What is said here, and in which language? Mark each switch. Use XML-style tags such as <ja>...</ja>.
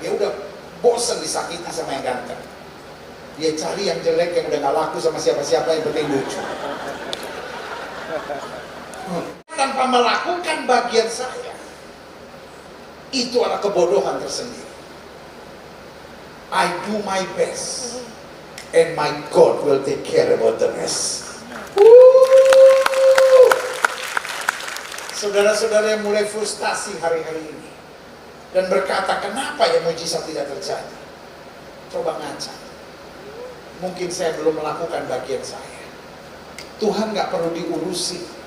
<id>Dia udah bosan disakiti sama yang ganteng. Dia cari yang jelek yang udah gak laku sama siapa-siapa, yang penting lucu. Tanpa melakukan bagian saya, itu adalah kebodohan tersendiri.</id> <en>I do my best, and my God will take care about the rest.</en> <id>Saudara-saudara yang mulai frustasi hari-hari ini dan berkata, kenapa ya mujizat tidak terjadi? Coba ngaca. Mungkin saya belum melakukan bagian saya. Tuhan gak perlu diurusi.</id>